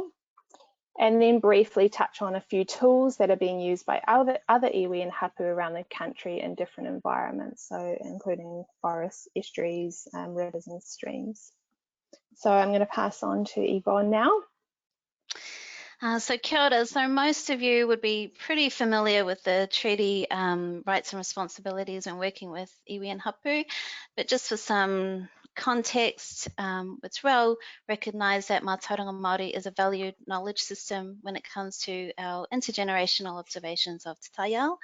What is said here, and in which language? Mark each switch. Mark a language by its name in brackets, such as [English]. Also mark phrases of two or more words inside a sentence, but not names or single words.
[English] And then briefly touch on a few tools that are being used by other iwi and hapū around the country in different environments, so including forests, estuaries, rivers and streams. So I'm going to pass on to Yvonne now. [Māori] So kia ora. [English] So most of you would be pretty familiar with the treaty rights and responsibilities when working with iwi and hapū, but just for some context, it's well recognised that [Māori] Mātauranga Mori [English] is a valued knowledge system when it comes to our intergenerational observations of [Māori] Te Tai Ao.